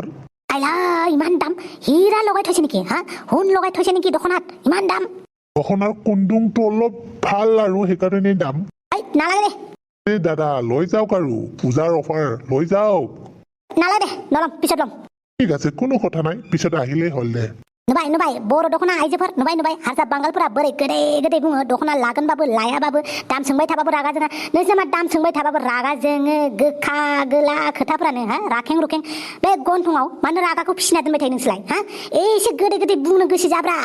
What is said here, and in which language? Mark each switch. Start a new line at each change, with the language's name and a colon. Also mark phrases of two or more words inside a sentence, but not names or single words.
Assamese: আইলা ইমান দাম? হীৰা লগাই থৈছে নেকি? হা সোণ লগাই থৈছে নেকি দখনাত? ইমান দাম? দখনাৰ কুন্দুংটো অলপ ভাল আৰু সেইকাৰণে দাম। নালাগে দে। দাদা লৈ যাওক আৰু পূজাৰ অফাৰ লৈ যাওক। নালাগে দে, নলম, পিছত লম। ঠিক আছে কোনো কথা নাই, পিছত আহিলেই হ'ল দে।
Bodo: नुबाय बर' दखना आइजोफोर नुबाय हारसा बांगालफोरा बोरै गोदै बुङो दखना लागोनबाबो लायाबाबो दाम सोंबाय थाबाबो रागा जोङा। नोंसोर मा दाम सोंबाय थाबाबो रागा जोङो? गोखा गोला खोथाफ्रानो हा राखें रुखें। बे गन्थंआव मानो रागाखौ फिसिना दोनबाय थायो नोंसोरलाय हा? एसे गोदै बुंनो गोसो जाब्रा।